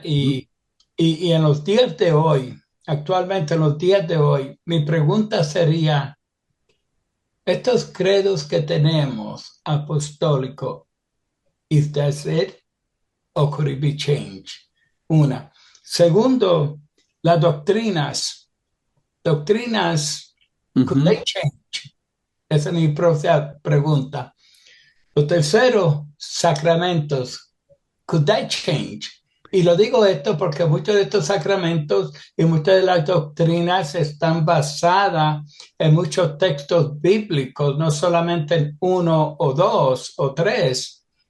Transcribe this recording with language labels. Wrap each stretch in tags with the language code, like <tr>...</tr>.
<es>Y en los días de hoy, actualmente en los días de hoy, mi pregunta sería, estos credos que tenemos apostólicos,</es> <en>is that it or could it be changed?</en> <es>Una. Segundo, las doctrinas.</es> <en>Doctrinas, could they change?</en> <es>Esa es mi propia pregunta. Lo tercero, sacramentos.</es> <en>Could they change?</en> <es>Y lo digo esto porque muchos de estos sacramentos y muchas de las doctrinas están basadas en muchos textos bíblicos, no solamente en uno o dos o tres.</es>